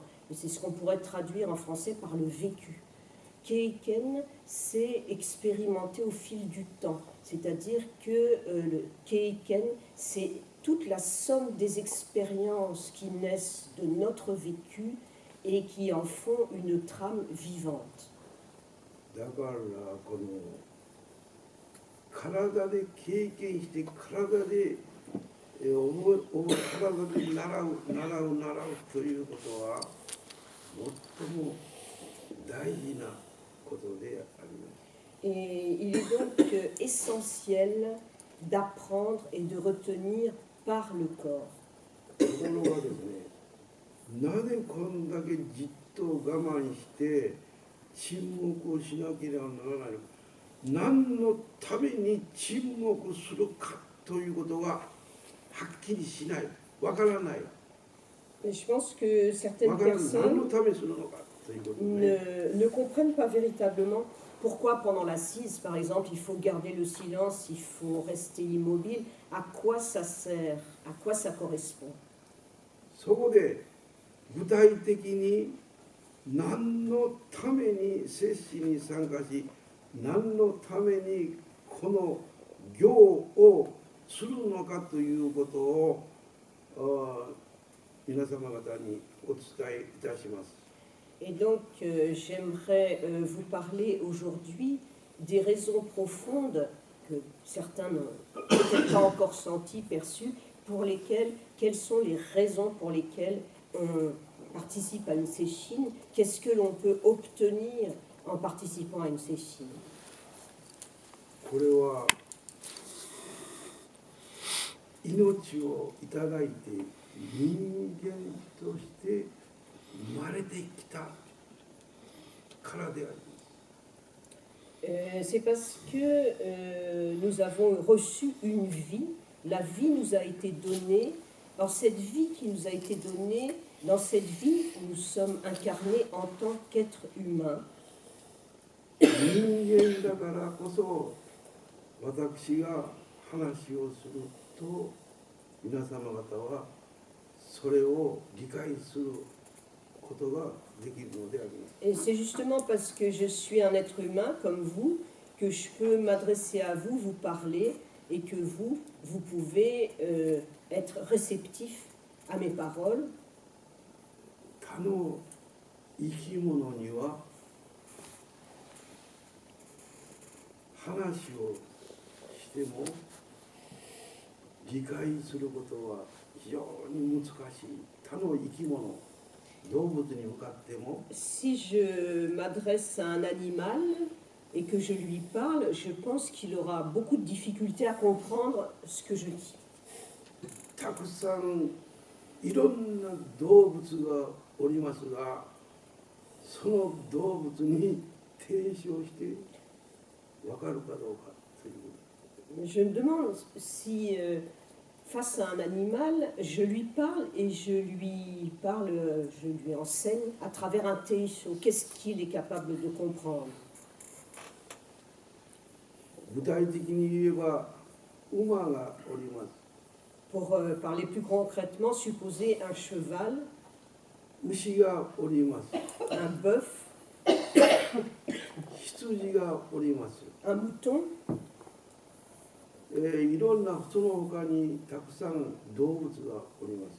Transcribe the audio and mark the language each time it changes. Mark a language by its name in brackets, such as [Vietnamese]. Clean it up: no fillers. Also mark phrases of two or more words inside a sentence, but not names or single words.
[French] Et c'est ce qu'on pourrait traduire en français par le vécu. Keiken, c'est expérimenté au fil du temps. C'est-à-dire que le keiken, c'est toute la somme des expériences qui naissent de notre vécu et qui en font une trame vivante. [Japanese] だからこの体で経験して体で体で習うということは最も大事なことであります。 [French] Et il est donc essentiel d'apprendre et de retenir par le corps. [Japanese] ところがですね、なぜこんだけじっと我慢して沈黙をしなければならないのか、何のために沈黙するかということがはっきりしない、わからない、 [French] Et je pense que certaines [Japanese] 何の [French] personnes [Japanese] ためにするのかということね。 [French] ne comprennent pas véritablement pourquoi pendant l'assise, par exemple, il faut garder le silence, il faut rester immobile, à quoi ça sert, à quoi ça correspond. [Japanese] そこで具体的に何のために接心に参加し、何のためにこの行をするのかということを皆様方にお伝えいたします。 [French] Et donc, j'aimerais vous parler aujourd'hui des raisons profondes que certains n'ont peut-être pas encore senties, perçues, pour lesquelles, quelles sont les raisons pour lesquelles on participe à une sesshin, qu'est-ce que l'on peut obtenir en participant à une sesshin. [Japanese] これは命をいただいて人間として生まれてきたからであります。 [French] C'est parce que nous avons reçu une vie, la vie nous a été donnée. Alors cette vie qui nous a été donnée, dans cette vie, nous sommes incarnés en tant qu'être humain. [Japanese] 人間だからこそ私が話をすると皆様方はそれを理解することができるのであります。 [French] Et c'est justement parce que je suis un être humain comme vous que je peux m'adresser à vous, vous parler et que vous pouvez être réceptif à mes paroles. [Japanese] 他の生き物には話をしても理解することは非常に難しい。他の生き物、動物に向かっても [French] Si je m'adresse à un animal et que je lui parle, je pense qu'il aura beaucoup de difficultés à comprendre ce que je dis. [Japanese] たくさんいろんな動物がおりますが、その動物に提唱して分かるかどうかということ。 [French] Je me demande si, face à un animal, je lui parle et je lui enseigne à travers un teisho. Qu'est-ce qu'il est capable de comprendre? [Japanese] 具体的に言えば馬がおります。 [French] Pour parler plus concrètement, supposez un cheval, [Japanese] 牛がおります。 [French] un bœuf, [Japanese] 羊がおります。 [French] un mouton, [Japanese] いろんなその他にたくさん動物がおります。